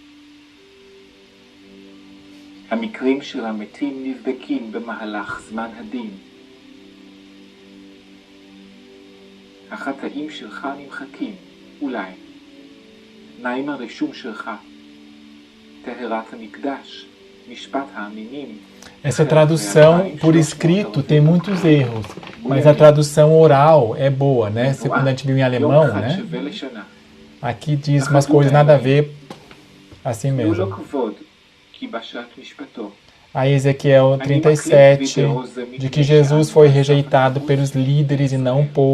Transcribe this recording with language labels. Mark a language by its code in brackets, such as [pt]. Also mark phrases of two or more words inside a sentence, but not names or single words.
[he] המקרים של המתים נבדקים במהלך זמן הדין. החטאים שלך נמחקים, אולי. מה עם הרישום שלך? טהרת המקדש, משפט העמימים. [pt] Essa tradução por escrito tem muitos erros, mas a tradução oral é boa, né? Quando a gente viu em alemão, né? Aqui diz umas coisas nada a ver, assim mesmo. Aí Ezequiel 37, de que Jesus foi rejeitado pelos líderes e não o povo.